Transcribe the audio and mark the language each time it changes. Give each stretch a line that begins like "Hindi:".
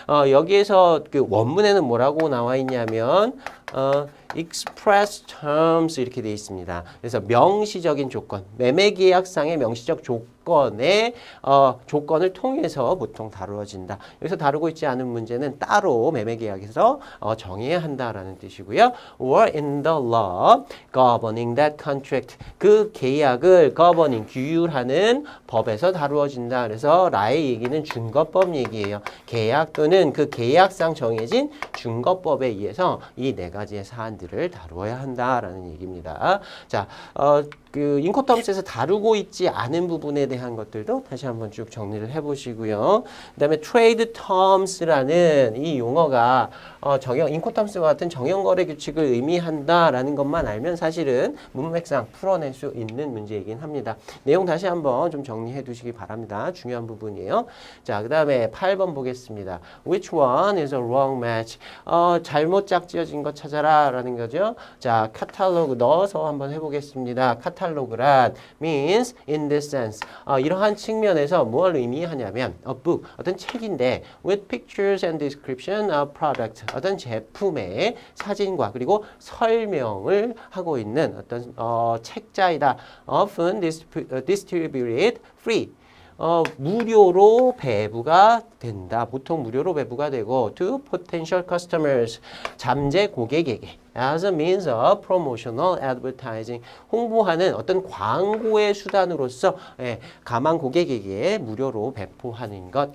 Korean: 여기에서 그 원문에는 뭐라고 나와 있냐면
English: express terms
Korean: 이렇게 되어 있습니다. 그래서 명시적인 조건, 매매 계약상의 명시적 조건의 조건을 통해서 보통 다루어진다. 여기서 다루고 있지 않은 문제는 따로 매매 계약에서 정해야 한다라는 뜻이고요.
English: or in the law governing that contract.
Korean: 그 계약을 governing, 규율하는 법에서 다루어진다. 그래서 라의 얘기는 준거법 얘기예요. 계약 또는 그 계약상 정해진 준거법에 의해서 이 네 가지의 사안들을 다루어야 한다라는 얘기입니다. 자, 그 인코텀스에서 다루고 있지 않은 부분에 대한 것들도 다시 한번 쭉 정리를 해보시고요. 그 다음에 trade terms라는 이 용어가 인코텀스와 같은 정형거래 규칙을 의미한다라는 것만 알면 사실은 문맥상 풀어낼 수 있는 문제이긴 합니다. 내용 다시 한번 좀 정리해 두시기 바랍니다. 중요한 부분이에요. 자, 그 다음에 8번 보겠습니다.
English: Which one is a wrong match?
Korean: 잘못 짝지어진 것 찾아라 라는 거죠. 자, 카탈로그 넣어서 한번 해보겠습니다. 카탈로그란
English: means in this sense.
Korean: 이러한 측면에서 뭘 의미하냐면
English: a book,
Korean: 어떤 책인데
English: with pictures and description of product,
Korean: 어떤 제품의 사진과 그리고 설명을 하고 있는 어떤 책자이다.
English: often distributed free.
Korean: 무료로 배부가 된다. 보통 무료로 배부가 되고
English: to potential customers,
Korean: 잠재 고객에게
English: as a means of promotional advertising,
Korean: 홍보하는 어떤 광고의 수단으로서 가망 고객에게 무료로 배포하는 것.